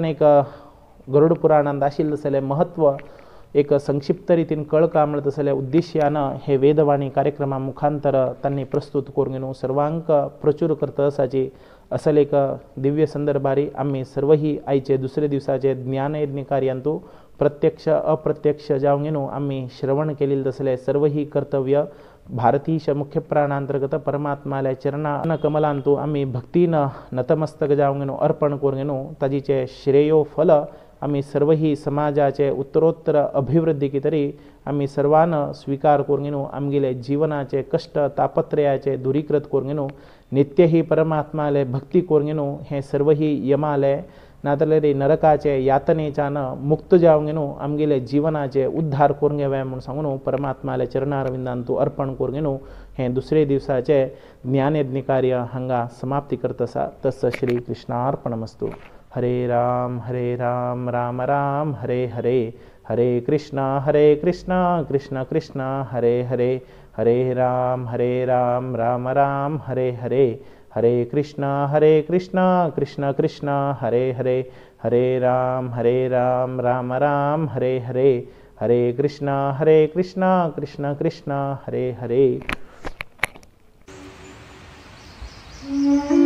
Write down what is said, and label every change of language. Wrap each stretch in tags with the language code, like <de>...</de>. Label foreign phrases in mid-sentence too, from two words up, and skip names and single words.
<kok>एक गरुड पुराणांत आशिल्ले तसले महत्व एक संक्षिप्त रितीन कळका म्हणत असले उद्देश्यान हे वेदवाणी कार्यक्रमा मुखांतर तांणी प्रस्तुत करून सर्वांक प्रचूर करता असाची असल एक दिव्य संदर्भारी आम्ही सर्वही आयचे दुसरे दिवसाचे ज्ञानयज्ञ कार्यांतू प्रत्यक्ष अप्रत्यक्ष जावंगेनो आम्ही श्रवण केलेले तसले सर्व ही कर्तव्य भारतीश मुख्य प्राणांतर्गत परमात्माल्या चरणा कमलांतू आम्ही भक्तीनं नतमस्तक जावंगेनो अर्पण करूंगेनो ताजीचे श्रेयो फल आम्ही सर्वही समाजाचे उत्तरोत्तर अभिवृद्धी की तरी आम्ही सर्वांना स्वीकार करूंगेनो आमगेले जीवनाचे कष्ट तापत्रयाचे दूरीकृत करूंगेनो नित्य ही परमात्माले भक्ती करूंगेनो हे सर्वही यमाले नातले नरकाचे यातनेच्यान मुक्त जावंगेनो आमगेले जीवनाचे उद्धार करूंगे म्हणून सांगून परमात्माले चरणारविंदांतू अर्पण करूंगेनो हे दुसरे दिवसाचे ज्ञानयज्ञ कार्य हांगा समाप्ती करतसा तस श्री कृष्णार्पणमस्तु।</kok> <sa>हरे राम राम राम हरे हरे, हरे कृष्णा कृष्ण कृष्ण हरे हरे, हरे राम राम राम हरे हरे, हरे कृष्णा कृष्ण कृष्ण हरे हरे, हरे राम राम राम हरे हरे, हरे कृष्णा कृष्ण कृष्ण हरे हरे।</sa>